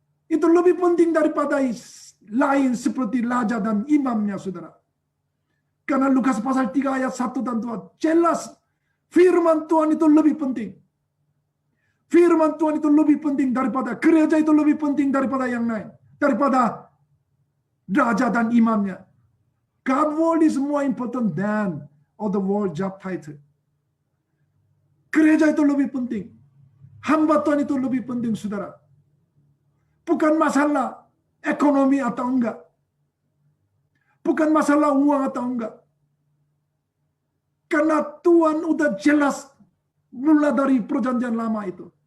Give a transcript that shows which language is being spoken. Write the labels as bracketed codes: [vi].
[id] Itu lebih penting daripada lain seperti raja dan imamnya, saudara. Karena Lukas pasal 3 ayat 1 dan 2 jelas firman Tuhan itu lebih penting. Firman Tuhan itu lebih penting daripada gereja, itu lebih penting daripada yang lain. Daripada raja dan imamnya. [en] God word is more important than all the world job title. [id] Gereja itu lebih penting. Hamba Tuhan itu lebih penting, saudara. Bukan masalah ekonomi atau enggak. Bukan masalah uang atau enggak. Karena Tuhan udah jelas mulai dari perjanjian lama itu.